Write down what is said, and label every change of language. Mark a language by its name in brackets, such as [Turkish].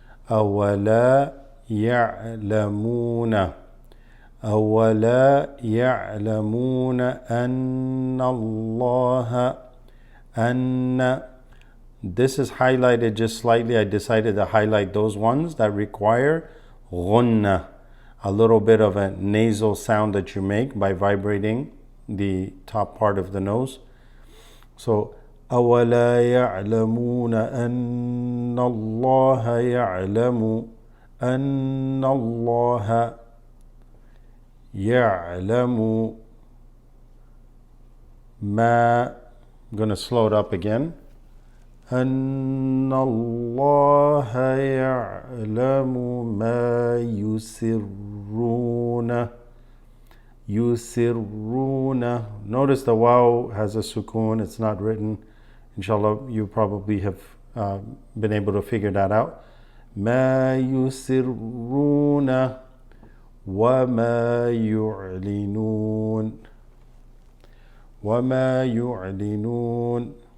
[Arabic] أولا يعلمون أولا يعلمون أن الله أن. [English] This is highlighted just slightly. I decided to highlight those ones that require غنة, a little bit of a nasal sound that you make by vibrating the top part of the nose. [Arabic] So أولا يعلمون أن الله يعلم أن الله يعلم ما. [English] I'm going to slow it up again. [Arabic] أن الله يعلم ما يسرون يسرون. [English] Notice the waw has a sukoon. It's not written. Inshallah, you probably have been able to figure that out. [Arabic] ما يسرون وما يعلنون وما يعلنون.